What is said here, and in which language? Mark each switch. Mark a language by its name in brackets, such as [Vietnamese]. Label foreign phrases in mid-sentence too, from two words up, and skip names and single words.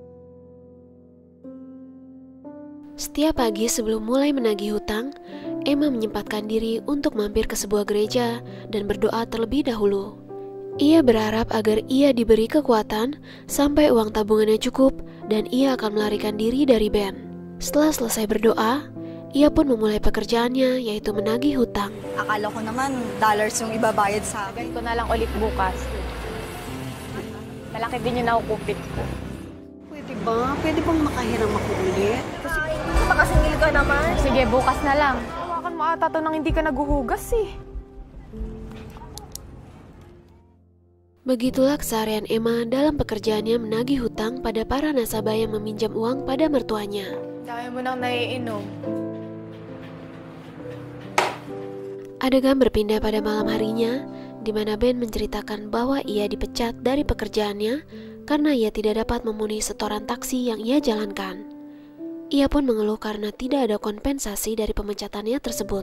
[Indonesian] Setiap pagi sebelum mulai menagih hutang, Emma menyempatkan diri untuk mampir ke sebuah gereja dan berdoa terlebih dahulu. Ia berharap agar ia diberi kekuatan sampai uang tabungannya cukup dan ia akan melarikan diri dari Ben. Setelah selesai berdoa, ia pun memulai pekerjaannya, yaitu menagih hutang. [Filipino] Akala ko naman dollars yung ibabayad sa akin. Ko na lang ulit bukas. Malaki din yung nakukupit ko. Pwede ba? Pwede bang makahiram ako ulit? Pakasingil ka naman. Sige, bukas na lang. Hawakan mo ata to nang hindi ka naguhugas eh. [Indonesian] Begitulah keseharian Emma dalam pekerjaannya menagih hutang pada para nasabah yang meminjam uang pada mertuanya. [Filipino] Dami mo nang naiinom. [Indonesian] Adegan berpindah pada malam harinya, di mana Ben menceritakan bahwa ia dipecat dari pekerjaannya karena ia tidak dapat memenuhi setoran taksi yang ia jalankan. Ia pun mengeluh karena tidak ada kompensasi dari pemecatannya tersebut.